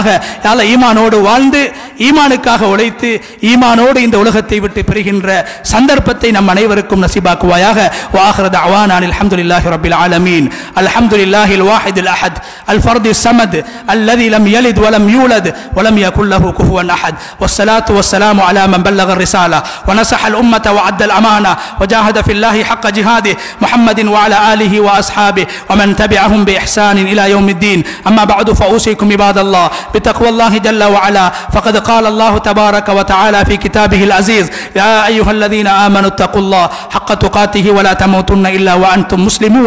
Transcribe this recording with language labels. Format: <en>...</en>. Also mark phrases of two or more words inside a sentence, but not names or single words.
<ta>யா அல்லாஹ் ஈமானோடு வாழ்ந்து ஈமானுக்காக உழைத்து ஈமானோடு இந்த உலகத்தை விட்டு பிரிகின்ற சந்தர்ப்பத்தை நம் அனைவருக்கும் நசீபாக்குவாயாக.</ta> <ar>وآخر دعوانا الحمد لله رب العالمين الحمد لله الواحد الأحد الفرد الصمد الذي لم يلد ولم يولد ولم يكن له كفوا أحد. والصلاة والسلام على من بلغ الرسالة ونصح الأمة وعد الأمانة وجاهد في الله حق جهاده محمد وعلى آله وأصحابه ومن تبعهم بإحسان إلى يوم الدين. أما بعد فأوصيكم عباد الله بتقوى الله جل وعلا. فقد قال الله تبارك وتعالى في كتابه العزيز: يا أيها الذين آمنوا اتقوا الله حق تقاته ولا تموتن إلا وأنتم مسلمون.</ar>